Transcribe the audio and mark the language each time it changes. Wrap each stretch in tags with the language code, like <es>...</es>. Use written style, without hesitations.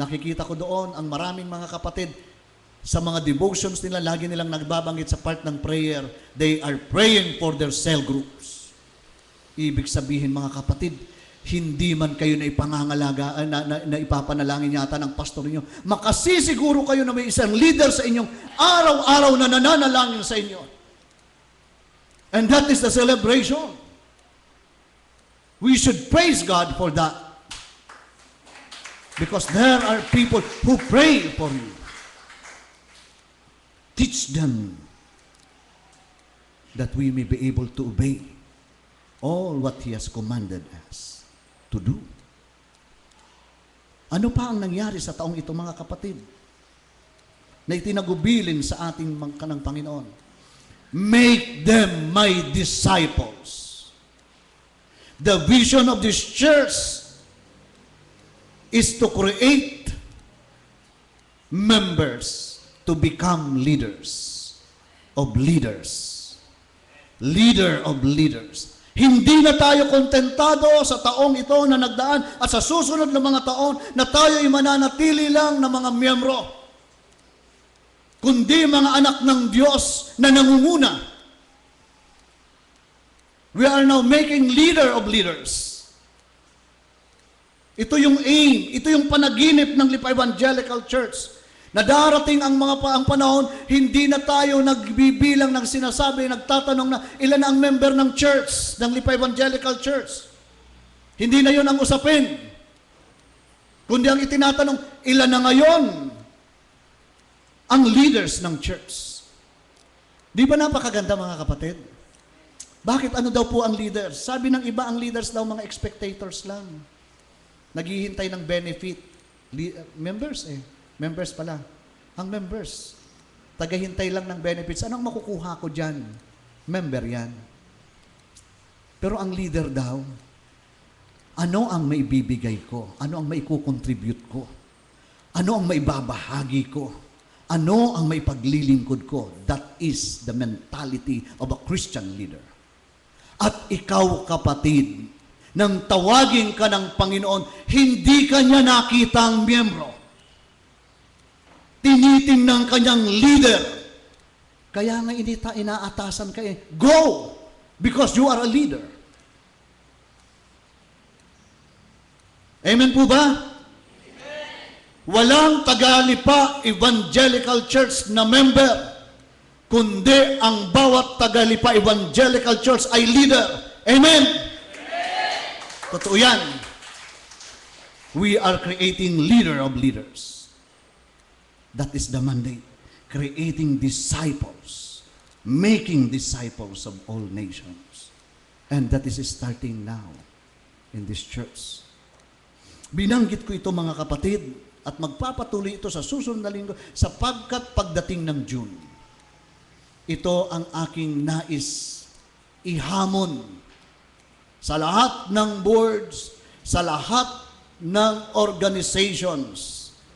<tl>Nakikita ko doon ang maraming mga kapatid sa mga devotions nila, lagi nilang nagbabanggit sa part ng prayer,</tl> <en>they are praying for their cell groups.</en> <tl>Ibig sabihin, mga kapatid, hindi man kayo na ipangangalagaan, na ipapanalangin yata ng pastor niyo, makasisiguro kayo na may isang leader sa inyong araw-araw na nananalangin sa inyo.</tl> <en>And that is the celebration. We should praise God for that. Because there are people who pray for you. Teach them that we may be able to obey all what He has commanded us to do.</en> <tl>Ano pa ang nangyari sa taong ito, mga kapatid, na itinagubilin sa ating ng Panginoon?</tl> <en>Make them my disciples. The vision of this church is to create members to become leaders of leaders. Leader of leaders.</en> <tl>Hindi na tayo kontentado sa taong ito na nagdaan at sa susunod na mga taon na tayo ay mananatili lang na mga miyembro, kundi mga anak ng Diyos na nangunguna.</tl> <en>We are now making leader of leaders.</en> <tl>Ito yung aim, ito yung panaginip ng Lipa Evangelical Church. Na darating ang panahon, hindi na tayo nagbibilang ng sinasabi, nagtatanong na ilan ang member ng church, ng Lipa Evangelical Church. Hindi na yon ang usapin. Kundi ang itinatanong, ilan na ngayon ang leaders ng church. Di ba napakaganda, mga kapatid? Bakit ano daw po ang leaders? Sabi ng iba, ang leaders daw mga spectators lang. Naghihintay ng benefit. Members Members pala. Ang members, tagahintay lang ng benefits. Anong makukuha ko dyan? Member yan. Pero ang leader daw, ano ang maibibigay ko? Ano ang maikukontribute ko? Ano ang maibabahagi ko? Ano ang maipaglilingkod ko?</tl> <en>That is the mentality of a Christian leader.</en> <tl>At ikaw, kapatid, nang tawagin ka ng Panginoon, hindi ka niya nakitang miyembro. Tinitingnan kanyang leader. Kaya nga inaatasan ka Go!</tl> <en>Because you are a leader.</en> <tl>Amen po ba? Amen. Walang Tagalipa Evangelical Church na member, kundi ang bawat Tagalipa Evangelical Church ay leader. Amen? Amen. Totoo yan.</tl> <en>We are creating leader of leaders. That is the mandate. Creating disciples. Making disciples of all nations. And that is starting now. in this church.</en> <tl>Binanggit ko ito mga kapatid at magpapatuloy ito sa susunod na linggo sapagkat pagdating ng June, ito ang aking nais ihamon sa lahat ng boards, sa lahat ng organizations,</tl>